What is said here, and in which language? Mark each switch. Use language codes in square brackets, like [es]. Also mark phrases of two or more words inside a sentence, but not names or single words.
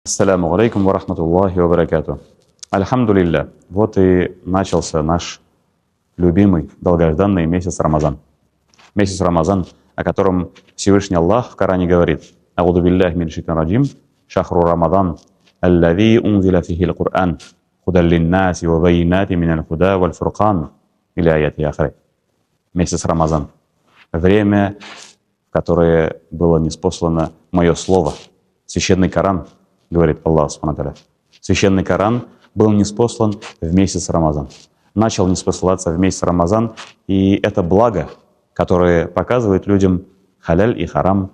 [ar] السلام عليكم ورحمة الله وبركاته. الحمد لله. [ru] Вот и начался наш любимый, долгожданный месяц Рамазан. Месяц Рамазан, о котором Всевышний Аллах в Коране говорит: [ar] «أعوذ بالله من الشيطان الرجيم شهر رمضان الذي أنزل فيه القرآن هدى للناس وبينات من الهدى والفرقان». Или آية أخرى. [ru] Месяц Рамазан. Время, в которое было ниспослано мое слово. Священный Коран, говорит Аллах [ar] سبحانه وتعالى. [ru] Священный Коран был ниспослан в месяц Рамазан. Начал ниспосылаться в месяц Рамазан, и это благо, которое показывает людям халяль и харам.